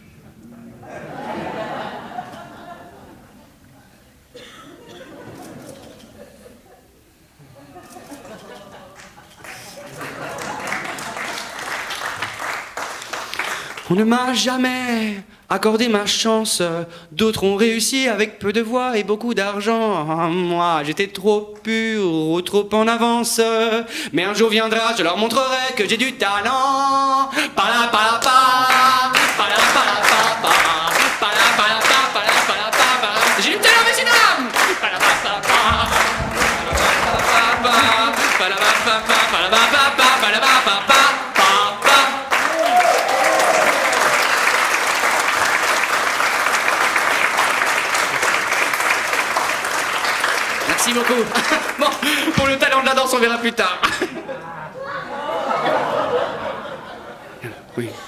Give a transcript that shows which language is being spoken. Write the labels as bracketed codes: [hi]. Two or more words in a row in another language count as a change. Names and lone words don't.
[fr] On ne m'a jamais accordé ma chance. D'autres ont réussi avec peu de voix et beaucoup d'argent. Moi, j'étais trop pur ou trop en avance. Mais un jour viendra, je leur montrerai que j'ai du talent. Pala pala pa, pala pala pa pa, pala pala pa, pala pala pa pa. J'ai du talent, messieurs dames. Pala pa pa pa, pala pa pa, pala pa pa, pala pa pa, pala pa pa pa. Merci beaucoup. Bon, pour le talent de la danse, on verra plus tard. Oui.